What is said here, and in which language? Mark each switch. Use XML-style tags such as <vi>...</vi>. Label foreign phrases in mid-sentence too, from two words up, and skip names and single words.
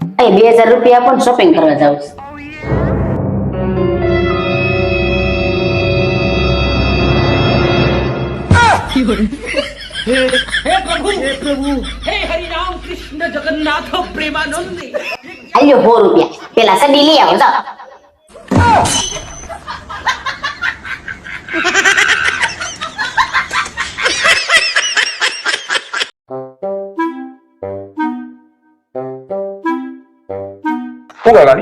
<gu>2000 રૂપિયા આપો શોપિંગ કરવા જાવ છું</gu> <hi>हे प्रभु हे हरि राम कृष्ण जगन्नाथ प्रेमानंद</hi> <gu>આલ્યો 100 રૂપિયા પેલા સડી લઈ આવો જાઓ શું કરવાની?</gu>